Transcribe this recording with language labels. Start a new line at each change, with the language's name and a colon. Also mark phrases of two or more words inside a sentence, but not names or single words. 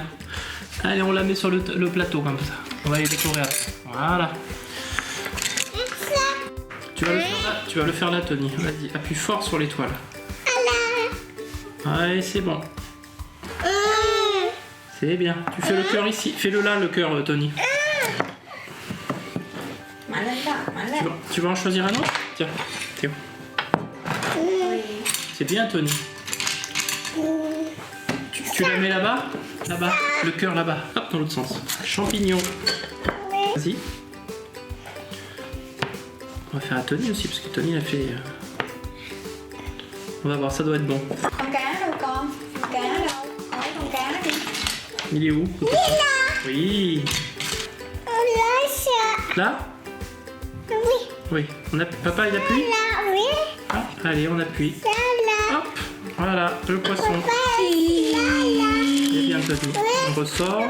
French: Allez, on la met sur le plateau comme ça. On va les décorer après. Voilà. Et ça. Tu vas le faire là, Tony. Vas-y, appuie fort sur l'étoile. Alors. Allez, c'est bon. C'est bien. Tu fais le cœur ici. Fais-le là, le cœur, Tony.
Vietnamese: Mạnh lên đó, mạnh lên.
French: Tu vas en choisir un autre? Tiens, Théo. C'est bien, Tony. Tu la mets là-bas? Là-bas. Le cœur là-bas. Hop, dans l'autre sens. Champignons. Vas-y. On va faire à Tony aussi, parce que Tony a fait... On va voir, ça doit être bon.
Vietnamese: Con cá đâu con? Con cá đâu? Con lấy con cá đi.
French: Il est où? Oui. Là, ça. Là? Oui. Oui. Papa, il appuie. Là, oui. Ah, allez, on appuie. Là, Hop, voilà, le poisson. là. C'est bien, Claudie. On ressort.